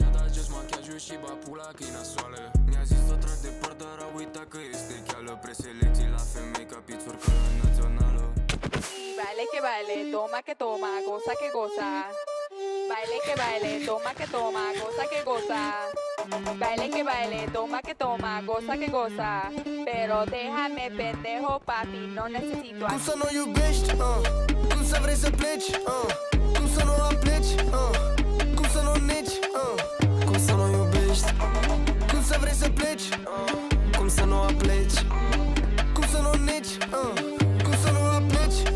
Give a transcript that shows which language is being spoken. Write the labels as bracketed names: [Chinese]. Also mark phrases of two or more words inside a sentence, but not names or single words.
[Romanian] Ștergeți machiajul și ba pula că-i nasoală. Mi-a zis să trag de păr, dar a uitat că este cheală. Preselecții la femei ca pițurcă națională. [Spanish] Baile que baile, toma que toma, goza que goza. Baile que baile, toma que toma, goza que goza. Baile que baile, toma que toma, goza que goza. Pero déjame pendejo papi, no necesito [Romanian] Cum să nu iubești, cum să vrei să pleci, cum să nu apleci, cum să nu negi, cum să nu iubești, cum să vrei să pleci, cum să nu apleci, cum să nu negi, cum să nu apleci,